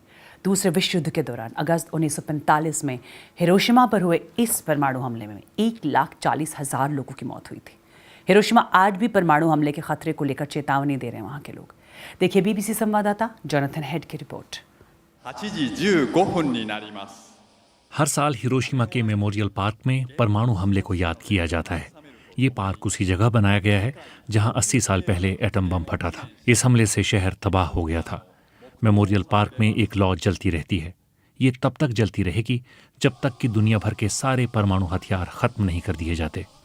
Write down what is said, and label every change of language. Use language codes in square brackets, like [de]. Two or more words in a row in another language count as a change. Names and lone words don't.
[hi] दूसरे विश्व युद्ध के दौरान अगस्त 1945 में हिरोशिमा पर हुए इस परमाणु हमले में 1,40,000 लोगों की मौत हुई थी। हिरोशिमा आज भी परमाणु हमले के खतरे को लेकर चेतावनी दे रहे हैं वहां के लोग। देखिए बीबीसी संवाददाता जोनाथन हेड की रिपोर्ट। [ja] 8 時15分になります。 [hi] हर साल हिरोशिमा के मेमोरियल पार्क में परमाणु हमले को याद किया जाता है। ये पार्क उसी जगह बनाया गया है जहां 80 साल पहले एटम बम फटा था। इस हमले से शहर तबाह हो गया था। मेमोरियल पार्क में एक लौ जलती रहती है। ये तब तक जलती रहेगी जब तक कि दुनिया भर के सारे परमाणु हथियार खत्म नहीं कर दिए जाते।